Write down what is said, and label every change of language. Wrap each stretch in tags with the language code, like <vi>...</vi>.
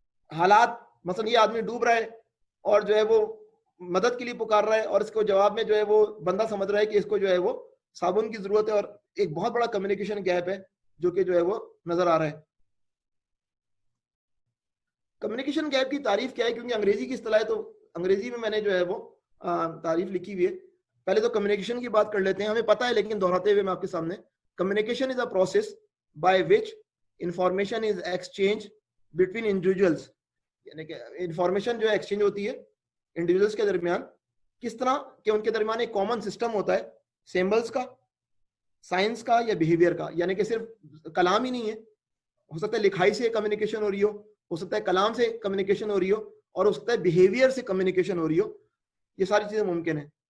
<ur>حالات مثلا یہ آدمی ڈوب رہا ہے اور جو ہے وہ مدد کے لیے پکار رہا ہے, اور اس کو جواب میں جو ہے وہ بندہ سمجھ رہا ہے کہ اس کو جو ہے وہ صابن کی ضرورت ہے, اور ایک بہت بڑا کمیونیکیشن گیپ ہے جو کہ جو ہے وہ نظر آ رہا ہے. کمیونیکیشن گیپ کی تعریف کیا ہے؟ کیونکہ انگریزی کی اصطلاح ہے تو انگریزی میں نے جو ہے وہ تعریف لکھی ہوئی ہے. پہلے تو کمیونیکیشن کی بات کر لیتے ہیں, ہمیں پتہ ہے لیکن دہراتے ہوئے میں آپ کے سامنے.</ur> <en>Communication is a process by which information is exchange between individuals.</en> <ur>یعنی کہ انفارمیشن جو ہے ایکسچینج ہوتی ہے انڈیویجولس کے درمیان. کس طرح کہ ان کے درمیان ایک کامن سسٹم ہوتا ہے, سمبلس کا, سائنس کا یا بیہیویئر کا. یعنی کہ صرف کلام ہی نہیں ہے, ہو سکتا ہے لکھائی سے کمیونیکیشن ہو رہی ہو سکتا ہے کلام سے کمیونیکیشن ہو رہی ہو, اور ہو سکتا ہے بیہیویئر سے کمیونیکیشن ہو رہی ہو. یہ ساری چیزیں ممکن ہیں.</ur>